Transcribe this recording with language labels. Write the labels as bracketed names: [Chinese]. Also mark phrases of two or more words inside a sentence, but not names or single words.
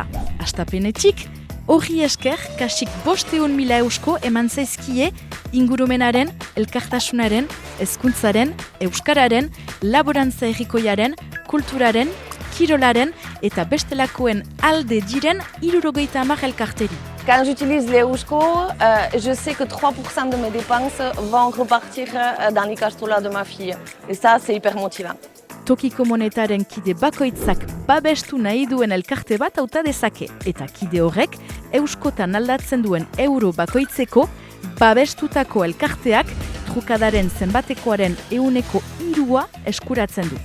[Basque] Astapenetik, horri esker, kasik 500.000 eusko eman zaizkie ingurumenaren, elkartasunaren, hezkuntzaren, euskararen, laborantza herrikoiaren, kulturaren, kirolaren eta bestelakoen alde diren 70 elkarteri. [French] Quand j'utilise les Eusko, je sais que 3% de mes dépenses vont repartir dans l'ikastola de ma fille. Et ça, c'est hyper motivant. [Basque] Tokiko monetaren kide bakoitzak babestu nahi duen elkarte bat hauta dezake. Eta kide horrek, euskotan aldatzen duen euro bakoitzeko, babestutako elkarteak trukadaren zenbatekoaren 103 eskuratzen du.